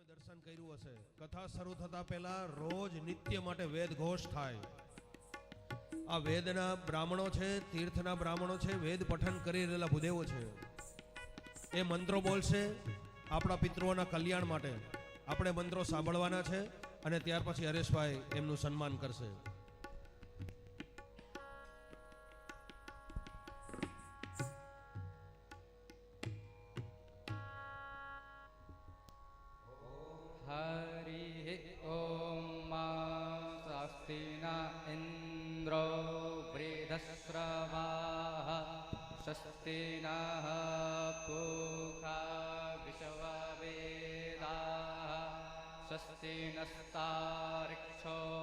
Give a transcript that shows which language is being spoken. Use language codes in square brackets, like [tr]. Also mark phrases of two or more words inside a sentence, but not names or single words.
[gu] દર્શન કર્યું હશે, કથા શરૂ થતા પહેલા રોજ નિત્ય માટે વેદ ઘોષ થાય. આ વેદના બ્રાહ્મણો છે, તીર્થના બ્રાહ્મણો છે, વેદ પઠન કરી રહેલા ભૂદેવો છે. એ મંત્રો બોલશે આપણા પિતૃઓના કલ્યાણ માટે. આપણે મંત્રો સાંભળવાના છે અને ત્યાર પછી હરેશભાઈ એમનું સન્માન કરશે. [sa] हरि ओम स्वस्तिना इंद्रो वृद्धस्रवाः स्वस्तिनः पूषा विश्ववेदाः स्वस्तिनस्तार्क्ष्यो